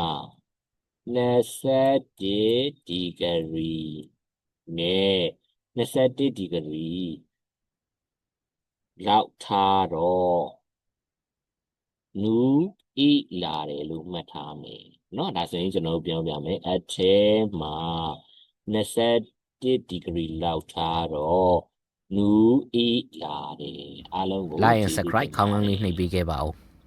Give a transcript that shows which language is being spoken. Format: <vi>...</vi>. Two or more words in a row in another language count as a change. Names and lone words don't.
<my>21 ဒီဂရီနဲ့21ဒီဂရီလောက်ထားတော့နူးဤလာတယ်လို့မှတ်ထားမယ်เนาะဒါဆိုရင်ကျွန်တော်တို့ပြောပြမယ်အထဲမှာ21ဒီဂရီလောက်ထားတော့နူးဤလာတယ်အားလုံးကို</my> <en>like and subscribe</en> <my>ခေါင်းငန်းလေးနှိပ်ပေးခဲ့ပါဦး</my>